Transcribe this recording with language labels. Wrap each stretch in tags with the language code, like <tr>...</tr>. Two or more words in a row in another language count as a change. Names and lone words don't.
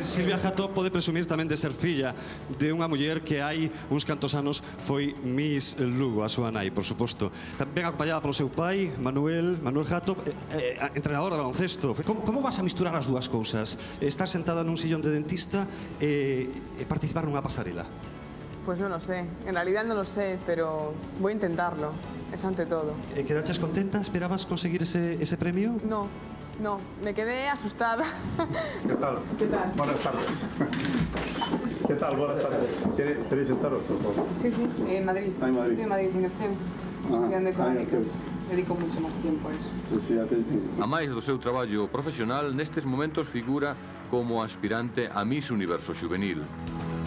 <gl>Silvia Jato pode presumir tamén de ser filla de unha muller que hai uns cantos anos foi Miss Lugo, a súa nai, por suposto. Tamén acompañada polo seu pai, Manuel Jato, entrenador de baloncesto. Como vas a misturar as dúas cousas? Estar sentada nun sillón de dentista e participar nunha pasarela?</gl> <es>Pues no lo sé, en realidad no lo sé, pero voy a intentarlo, eso ante todo.</es> <gl>¿Quedaches contenta? ¿Esperabas conseguir ese premio?</gl> <es>No, me quedé asustada. ¿Qué tal? ¿Qué tal? Buenas tardes. ¿Qué tal? Buenas tardes. ¿Queréis sentaros, por favor? Sí, en Madrid. Ah, en Madrid. Estoy en Madrid, en el CEU, estudiando económicas. Dedico mucho</es> <gl>máis tempo</gl> <es>a eso. Sí,</es> <gl>A máis do seu traballo profesional, nestes momentos figura como aspirante a Miss Universo Juvenil.</gl>